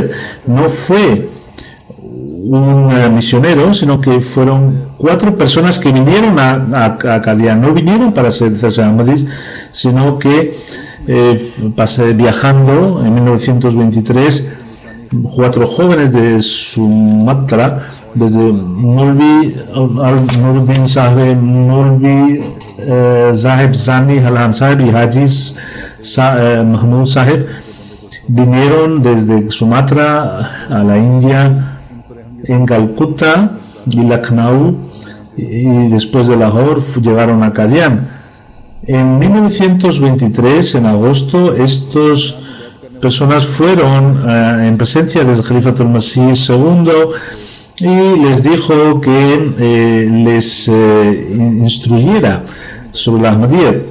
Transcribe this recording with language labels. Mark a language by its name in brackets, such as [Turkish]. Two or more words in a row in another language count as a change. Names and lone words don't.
[Spanish] No fue un misionero, sino que fueron 4 personas que vinieron a Qadian. No vinieron para hacerse Ahmadis, sino que viajando en 1923, 4 jóvenes de Sumatra, desde Maulvi Nuruddin Sahib, Maulvi Zahib Zani Halan Sahib y Haji Mahmud Sahib, vinieron desde Sumatra a la India, en Calcuta y Lucknow, y después de Lahore llegaron a Qadian. En 1923, en agosto, estas personas fueron en presencia del Khalifatul Masih II y les dijo que les instruyera sobre la Ahmadiyyat.